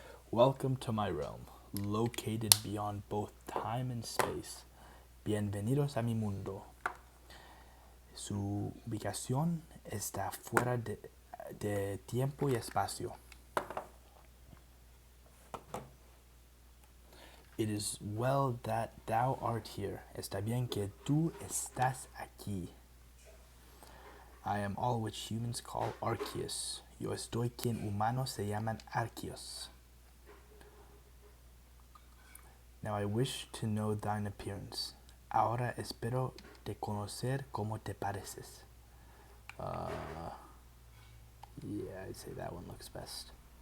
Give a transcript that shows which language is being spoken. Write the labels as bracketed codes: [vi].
[en] Welcome to my realm, located beyond both time and space. [es] Bienvenidos a mi mundo. Su ubicación está fuera de tiempo y espacio. [en] It is well that thou art here. [es] Está bien que tú estás aquí. [en] I am all which humans call Arceus. [es] Yo estoy quien humanos se llaman Arceus. [en] Now I wish to know thine appearance. [es] Ahora espero de conocer cómo te pareces. [en] Yeah, I'd say that one looks best.